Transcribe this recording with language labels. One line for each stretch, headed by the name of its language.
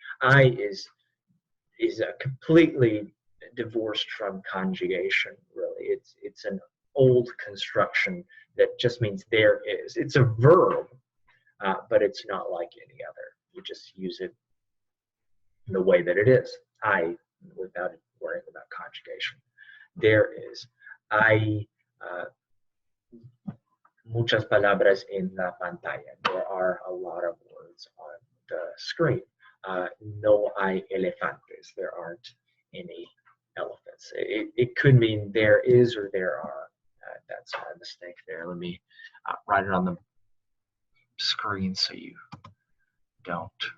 English: I is completely divorced from conjugation, really. It's an old construction that just means there is. It's a verb, but it's not like any other. You just use it in the way that it is. I, without worrying about conjugation. There is.
Spanish: Hay muchas palabras en la pantalla.
English: There are a lot of words on the screen.
Spanish: No hay elefantes.
English: There aren't any elephants. It could mean there is or there are. That's my mistake there. Let me write it on the screen so you don't.